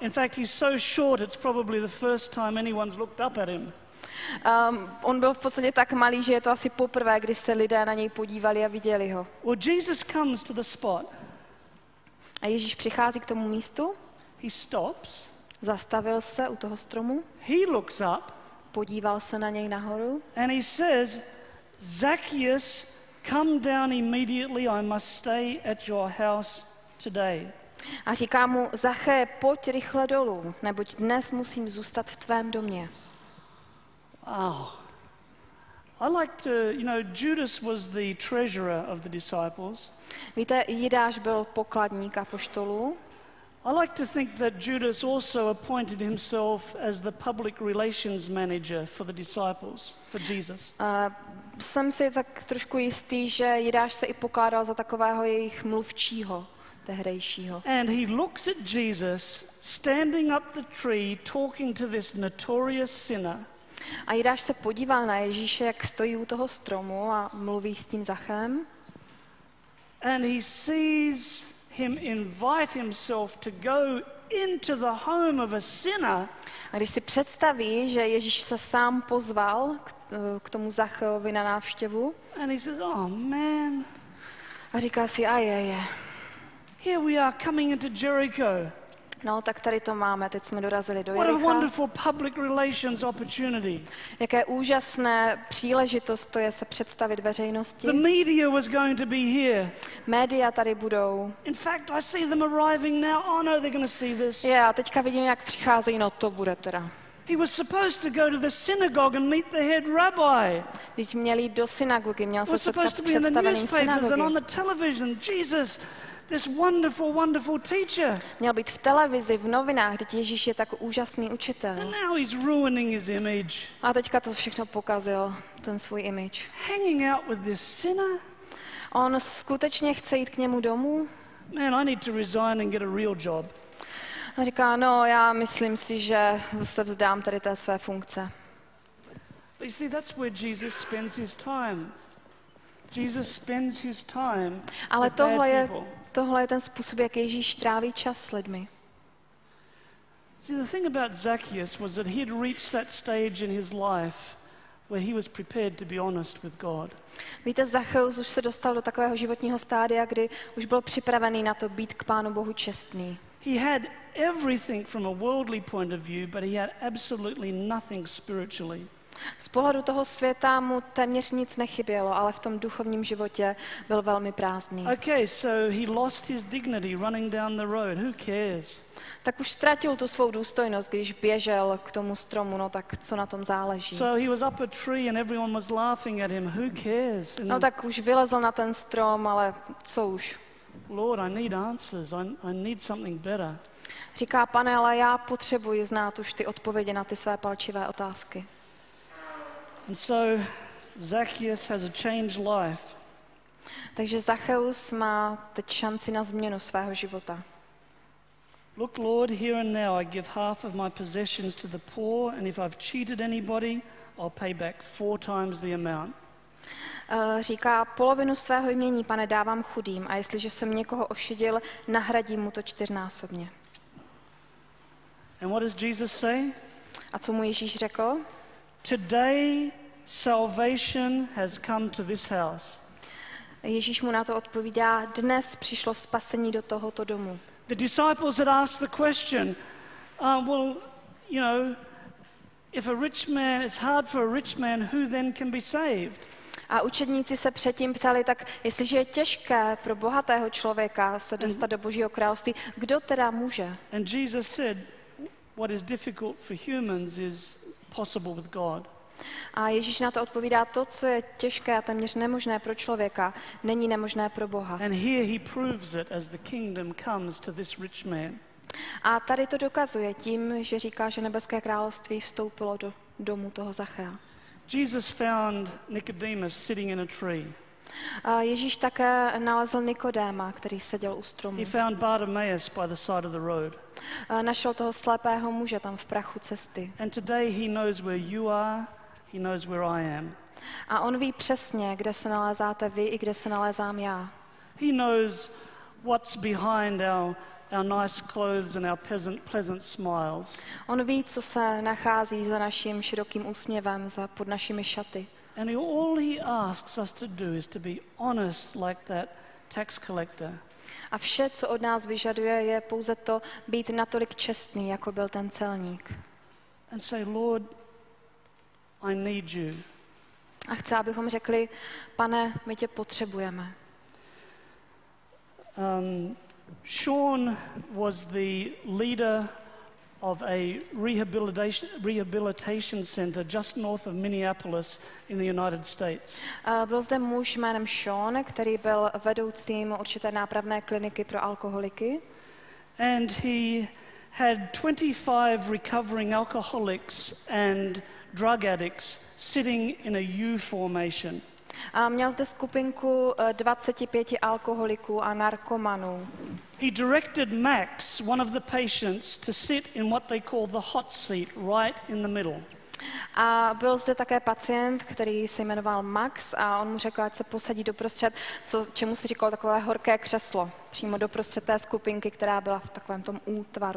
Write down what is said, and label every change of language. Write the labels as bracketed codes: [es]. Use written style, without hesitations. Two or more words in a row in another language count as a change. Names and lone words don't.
[en] In fact, he's so short, it's probably the first time anyone's looked up at him. [cs] On byl v podstatě tak malý, že je to asi poprvé, kdy se lidé na něj podívali a viděli ho. [en] Well, Jesus comes to the spot. [cs] A Ježíš přichází k tomu místu. [en] He stops. [cs] Zastavil se u toho stromu. [en] He looks up. [cs] Podíval se na něj nahoru. [en] And he says, Zacchaeus, come down immediately, I must stay at your house today. [cs] A říká mu, Zaché, pojď rychle dolů, neboť dnes musím zůstat v tvém domě. [en] Wow. I like to, Judas was the treasurer of the disciples. [cs] Víte, Jidáš byl pokladník apoštolů. [en] I like to think that Judas also appointed himself as the public relations manager for the disciples, for Jesus. [cs] Jsem si tak trošku jistý, že Jidáš se i pokládal za takového jejich mluvčího tehdejšího. [en] And he looks at Jesus standing up the tree talking to this notorious sinner. [cs] A Jidáš se podíval na Ježíše, jak stojí u toho stromu a mluví s tím Zachem. [en] And he sees him invite himself to go into the home of a sinner. [cs] A když si představí, že Ježíš se sám pozval k tomu Zacheovi na návštěvu. [en] And he says, oh man. [cs] A říká si, je. [en] Here we are coming into Jericho. [cs] No, tak tady to máme, teď jsme dorazili do [en] What a [cs] Jericha. [en] wonderful public relations opportunity. [cs] Jaké úžasné příležitost to je se představit veřejnosti. [en] The media was going to be here. [cs] Média tady budou. [en] In fact, I see them arriving now. Oh no, they're going to see this. [cs] Já teďka vidím, jak přicházejí, no to bude teda. [en] He was supposed to go to the synagogue and meet the head rabbi. [cs] Když měl jít do synagogy, měl [en] Was [cs] se setkat [en] supposed [cs] s [en] to be in the [cs] představeným [en] newspapers and on [cs] synagogy. [en] the television. Jesus, this wonderful, wonderful teacher. [cs] Měl být v televizi, v novinách, kde Ježíš je tak úžasný učitel. [en] And now he's ruining his image. [cs] A teďka to všechno pokazil, ten svůj image. [en] Hanging out with this sinner. [cs] On skutečně chce jít k němu domů? [en] Man, I need to resign and get a real job. [cs] A říká, no já myslím si, že se vzdám tady té své funkce. [en] But you see, that's where Jesus spends his time. Jesus spends his time [cs] Ale [en] with bad people. [cs] tohle je ten způsob, jak Ježíš tráví čas s lidmi. [en] See, the thing about Zacchaeus was that he had reached that stage in his life where he was prepared to be honest with God. [cs] Víte, Zaccheus už se dostal do takového životního stádia, kdy už byl připravený na to být k Pánu Bohu čestný. [en] He had everything from a worldly point of view, but he had absolutely nothing spiritually. [cs] Z pohledu toho světa mu téměř nic nechybělo, ale v tom duchovním životě byl velmi prázdný. [en] Okay, so he lost his dignity running down the road. Who cares? [cs] Tak už ztratil tu svou důstojnost, když běžel k tomu stromu, no tak co na tom záleží. [en] So he was up a tree and everyone was laughing at him. Who cares? [cs] No tak už vylezl na ten strom, ale co už. [en] Lord, I need answers. I need something better. [cs] Říká, Pane, ale já potřebuji znát už ty odpovědi na ty své palčivé otázky. [en] And so Zacchaeus has a changed life. [cs] Takže Zaccheus má teď šanci na změnu svého života. [en] Look, Lord, here and now I give half of my possessions to the poor, and if I've cheated anybody, I'll pay back 4 times the amount. [cs] Říká, polovinu svého jmění, Pane, dávám chudým, a jestliže jsem někoho ošidil, nahradím mu to 4násobně. [en] And what does Jesus say? [cs] A co mu Ježíš řekl? [en] Today salvation has come to this house. [cs] Ježíš mu na to odpovídá, dnes přišlo spasení do tohoto domu. [en] The disciples had asked the question, well, you know, if a rich man, it's hard for a rich man, who then can be saved? [cs] A učedníci se předtím ptali, tak jestliže je těžké pro bohatého člověka se dostat do Božího království, kdo teda může? [en] And Jesus said, what is difficult for humans is possible with God. [cs] A Ježíš na to odpovídá, to, co je těžké a téměř nemožné pro člověka, není nemožné pro Boha. [en] And here he proves it as the kingdom comes to this rich man. [cs] A tady to dokazuje tím, že říká, že nebeské království vstoupilo do domu toho Zachea. [en] Jesus found Nicodemus sitting in a tree. [cs] A Ježíš také nalezl Nikodéma, který seděl u stromu. [en] He found Bartimaeus by the side of the road. [cs] A našel toho slepého muže tam v prachu cesty. [en] And today he knows where you are, he knows where I am. [cs] A on ví přesně, kde se nalézáte vy i kde se nalézám já. [en] He knows what's behind our nice clothes and our pleasant smiles. [cs] On ví, co se nachází za naším širokým úsměvem, pod našimi šaty. [en] And all he asks us to do is to be honest like that tax collector. [cs] A vše, co od nás vyžaduje, je pouze to být natolik čestný, jako byl ten celník. [en] And say, Lord, I need you. [cs] A chce, abychom řekli, Pane, my tě potřebujeme. [en] Sean was the leader of a rehabilitation center just north of Minneapolis in the United States. [cs] Byl zde muž jménem Sean, který byl vedoucím určité nápravné kliniky pro alkoholiky. [en] And he had 25 recovering alcoholics and drug addicts sitting in a U formation. [cs] A měl zde skupinku 25 alkoholiků a narkomanů. [en] He directed Max, one of the patients, to sit in what they call the hot seat, right in the middle. [cs] A byl zde také pacient, který se jmenoval Max, a on mu řekl, ať se posadí doprostřed, čemu se říkalo takové horké křeslo, přímo doprostřed té skupinky, která byla v takovém tom útvaru.